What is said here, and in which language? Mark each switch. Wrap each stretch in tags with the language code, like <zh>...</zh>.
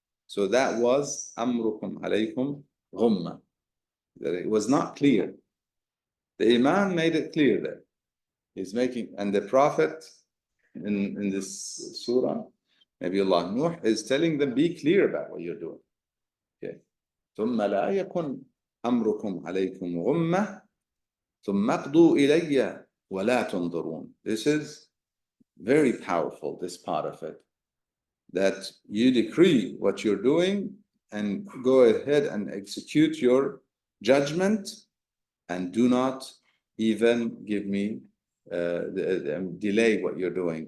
<en>So that was Amrukum alaykum ghumma. That it was not clear. The Imam made it clear there. He's making, and the Prophet in this surah, Nabiullah Nuh, is telling them, be clear about what you're doing. Okay.</en> <ar>ثم لا يكن أمركم عليكم غمة ثم اقضوا إلي ولا تنظرون.</ar> <en>This is very powerful, this part of it. That you decree what you're doing and go ahead and execute your judgment and do not even give me, delay what you're doing.</en>